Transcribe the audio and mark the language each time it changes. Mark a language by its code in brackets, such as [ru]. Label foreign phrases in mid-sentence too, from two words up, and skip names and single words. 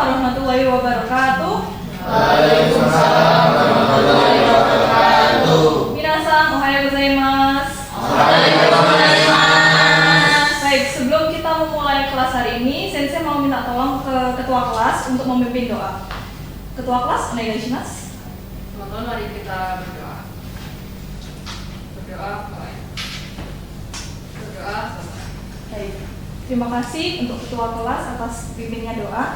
[ar] ورحمة الله وبركاته. وعليكم السلام ورحمة الله وبركاته. [ja] みなさん、おはようございます. おはようございます. [id] Baik, sebelum kita memulai kelas hari ini, Sensei mau minta tolong ke ketua kelas untuk memimpin doa. Ketua kelas, onegaishimasu. Teman-teman, mari kita berdoa. Berdoa, selesai. Baik, terima kasih untuk ketua kelas atas pimpinnya doa.